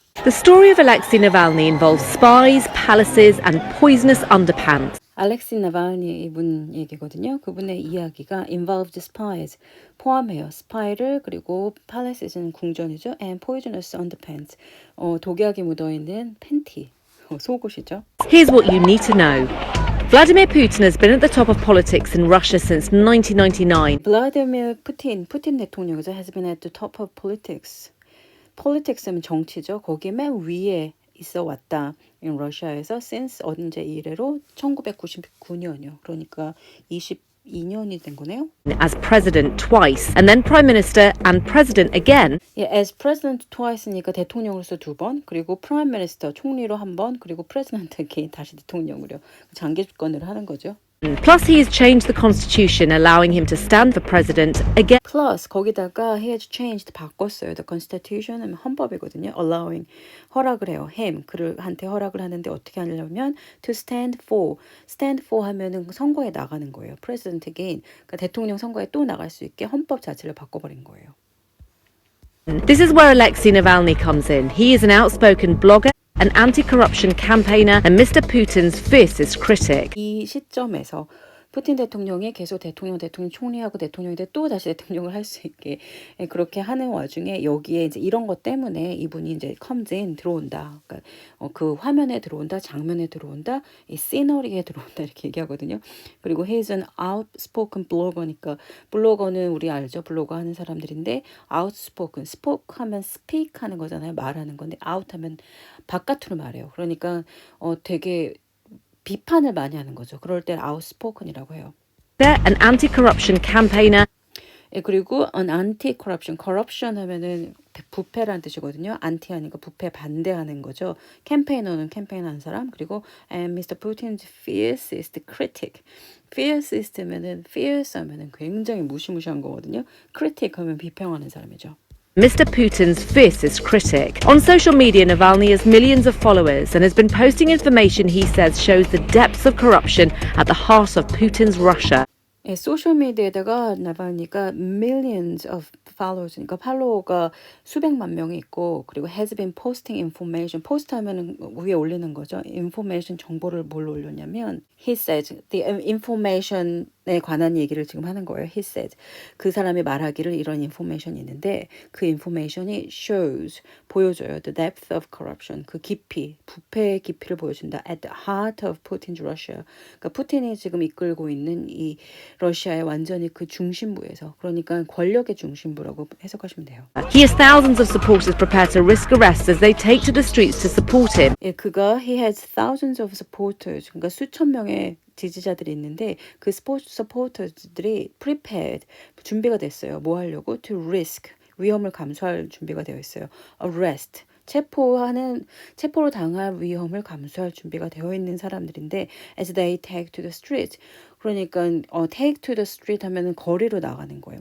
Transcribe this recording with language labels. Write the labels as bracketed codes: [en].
[en] The story of Alexei Navalny involves spies, palaces, and poisonous underpants. [ko] 알렉시 나발니 이분 얘기거든요. 그분의 이야기가 [en] involved spies [ko] 포함해요. 스파이를 그리고 [en] palace [ko] 는 궁전이죠. [en] and poisonous underpants [ko] 독약이 묻어있는 팬티 속옷이죠. [en] Here's what you need to know. Vladimir Putin has been at the top of politics in Russia since 1999. [ko] 블라디미르 푸틴 대통령이죠. [en] has been at the top of politics. [ko] politics는 정치죠. 거기 맨 위에 있어 왔다. [en] in [ko] 러시아에서 [en] since [ko] 언제 이래로 1999년이요. 그러니까 22년이 된 거네요. [en] As president twice, and then prime minister and president again. [ko] 예, [en] as president twice [ko] 니까 대통령으로서 2번, 그리고 [en] prime minister [ko] 총리로 1번, 그리고 [en] president again [ko] 다시 대통령으로 장기 집권을 하는 거죠. [en] Plus, he has changed the constitution, allowing him to stand for president again. Plus [ko] 거기다가 [en] he has changed [ko] 바꿨어요. [en] The constitution [ko] 하면 헌법이거든요. [en] allowing [ko] 허락을 해요. [en] him [ko] 그한테 허락을 하는데 어떻게 하려면 [en] to stand for [ko] 하면은 선거에 나가는 거예요. [en] president again [ko] 그러니까 대통령 선거에 또 나갈 수 있게 헌법 자체를 바꿔버린 거예요. [en] This is where Alexei Navalny comes in. He is an outspoken blogger, an anti-corruption campaigner, and Mr. Putin's fiercest critic. [ko] 이 시점에서 푸틴 대통령이 계속 대통령 총리하고 대통령인데 또 다시 대통령을 할 수 있게 그렇게 하는 와중에 여기에 이제 이런 것 때문에 이분이 이제 [en] comes in [ko] 들어온다. 그러니까 그 화면에 들어온다, 장면에 들어온다, 이 시너리에 들어온다 이렇게 얘기하거든요. 그리고 [en] he's an outspoken blogger [ko] 니까 블로거는 우리 알죠? 블로거 하는 사람들인데 [en] outspoken, spoke [ko] 하면 [en] speak [ko] 하는 거잖아요. 말하는 건데 [en] out [ko] 하면 바깥으로 말해요. 그러니까 되게 비판을 많이 하는 거죠. 그럴 때 [en] outspoken [ko] 이라고 해요. [en] An anti-corruption campaigner. [ko] 예, 그리고 [en] an anti-corruption, corruption [ko] 하면은 부패란 뜻이거든요. [en] anti [ko] 하니까 부패 반대하는 거죠. 캠페이너는 캠페인하는 사람. 그리고 [en] and Mr. Putin's fiercest critic. fiercest [ko] 하면은 [en] fierce [ko] 하면은 굉장히 무시무시한 거거든요. [en] critic [ko] 하면 비평하는 사람이죠. [en] Mr. Putin's fiercest critic. On social media, Navalny has millions of followers and has been posting information he says shows the depths of corruption at the heart of Putin's Russia. [ko] 예, 소셜미디어에다가 나발니가 [en] millions of followers, [ko] 그러니까 팔로워가 수백만 명이 있고 그리고 [en] has been posting information, post [ko] 하면은 위에 올리는 거죠. [en] information [ko] 정보를 뭘 올렸냐면 [en] he says, the information [ko] 에 관한 얘기를 지금 하는 거예요. [en] he said. [ko] 그 사람이 말하기를 이런 [en] information [ko] 이 있는데 그 information이 [en] shows, [ko] 보여줘요. [en] the depth of corruption, [ko] 그 깊이, 부패의 깊이를 보여준다. [en] at the heart of Putin's Russia. [ko] 그러니까 푸틴이 지금 이끌고 있는 이 러시아의 완전히 그 중심부에서 그러니까 권력의 중심부라고 해석하시면 돼요. [en] He has thousands of supporters prepared to risk arrest as they take to the streets to support him. [ko] 예, 그가 [en] he has thousands of supporters [ko] 그러니까 수천 명의 지지자들이 있는데 그 [en] supporters [ko] 들이 [en] prepared [ko] 준비가 됐어요. 뭐 하려고? [en] To risk [ko] 위험을 감수할 준비가 되어 있어요. [en] arrest [ko] 체포로 당할 위험을 감수할 준비가 되어 있는 사람들인데 [en] as they take to the street [ko] 그러니까 [en] take to the street [ko] 하면은 거리로 나가는 거예요.